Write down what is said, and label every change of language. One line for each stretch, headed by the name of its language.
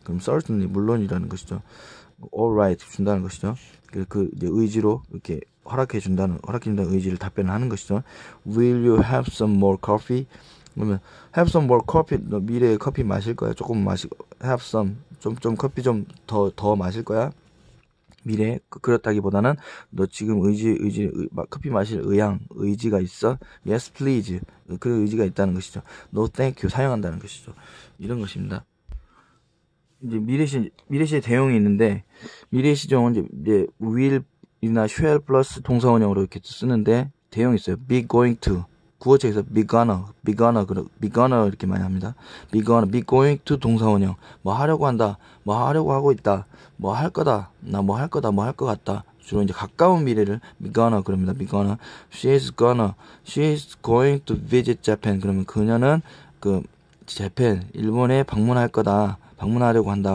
Korean: 그럼 certainly 물론이라는 것이죠. Alright 준다는 것이죠. 이제 의지로 이렇게 허락해준다는 의지를 답변하는 것이죠.
English: Will you have some more coffee?
Korean: 그러면
English: have some more coffee.
Korean: 너 미래에 커피 마실 거야? 조금
English: have some
Korean: 좀 커피 좀 더 마실 거야? 미래에 그렇다기보다는 너 지금 커피 마실 의지가 있어?
English: Yes, please.
Korean: 그 의지가 있다는 것이죠.
English: No, thank you.
Korean: 사용한다는 것이죠. 이런 것입니다. 이제 미래시의 대용이 있는데 미래시정은 이제 will이나 shall 플러스 동사원형으로 이렇게 쓰는데 대용이 있어요.
English: be going to.
Korean: 구어체에서 be gonna 이렇게 많이 합니다.
English: be going to
Korean: 동사원형. 뭐 하려고 한다. 뭐 하려고 하고 있다. 뭐 할 거다. 나 뭐 할 거다. 뭐 할 것 같다. 주로 이제 가까운 미래를 be gonna 그럽니다.
English: be gonna. she is going to visit Japan.
Korean: 그러면 그녀는 재팬 일본에 방문하려고 한다.